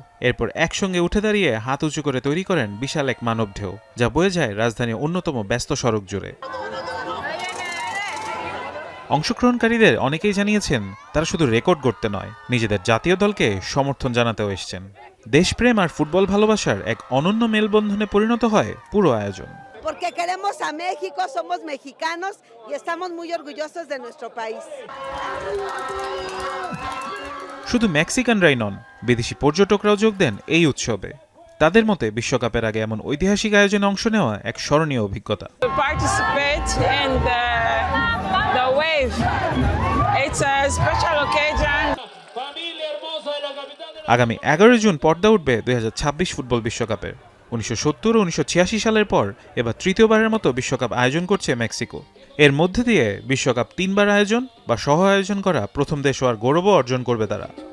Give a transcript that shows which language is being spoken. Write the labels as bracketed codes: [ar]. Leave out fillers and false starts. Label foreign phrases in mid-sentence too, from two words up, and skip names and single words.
[bn] এরপর একসঙ্গে উঠে দাঁড়িয়ে হাত উঁচু করে তৈরি করেন বিশাল এক মানব ঢেউ, যা বয়ে যায় রাজধানীর অন্যতম ব্যস্ত সড়ক জুড়ে। অংশগ্রহণকারীদের অনেকেই জানিয়েছেন তারা শুধু রেকর্ড গড়তে নয়, নিজেদের জাতীয় দলকে সমর্থন জানাতেও এসেছেন। দেশপ্রেম আর ফুটবল ভালোবাসার এক অনন্য মেলবন্ধনে পরিণত হয় পুরো আয়োজন। [es] Porque queremos a México, somos mexicanos y estamos muy orgullosos de nuestro país. [bn] শুধু মেক্সিকানরাই নন, বিদেশি পর্যটকরাও যোগ দেন এই উৎসবে। তাদের মতে বিশ্বকাপের আগে এমন ঐতিহাসিক আয়োজনে অংশ নেওয়া এক স্মরণীয় অভিজ্ঞতা। [en] Participate in the wave. It's a special occasion. [bn] আগামী ১১ জুন পর্দা উঠবে ২০২৬ ফুটবল বিশ্বকাপের। ১৯৭০ ও ১৯৮৬ সালের পর এবার তৃতীয়বারের মতো বিশ্বকাপ আয়োজন করছে মেক্সিকো। এর মধ্যে দিয়ে বিশ্বকাপ ৩ বার আয়োজন বা সহ আয়োজন করা প্রথম দেশ হওয়ার গৌরবও অর্জন করবে তারা।